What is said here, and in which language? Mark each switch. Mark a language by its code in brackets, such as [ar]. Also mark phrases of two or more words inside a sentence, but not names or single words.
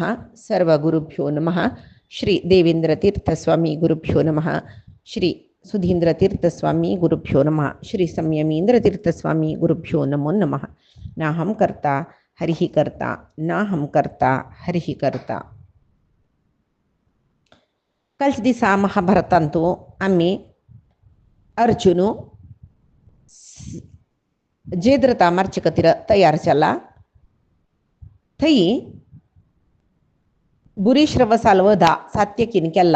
[sa] सर्वगुरुभ्यो नमः। श्री देवेन्द्रतीर्थस्वामी गुरुभ्यो नमः। श्री सुधीन्द्रतीर्थस्वामी गुरुभ्यो नमः। श्री संयमीन्द्रतीर्थस्वामी गुरुभ्यो नमो नमः। नाहं कर्ता हरिः कर्ता नाहं कर्ता हरिः कर्ता. [kok] कालच्या दिसा महाभारतांतू आम्ही अर्जुन जेद्रता मारचे खातीर तयार जाला. थंय बुरीश्रवसाल वधा सात्यकीन केला.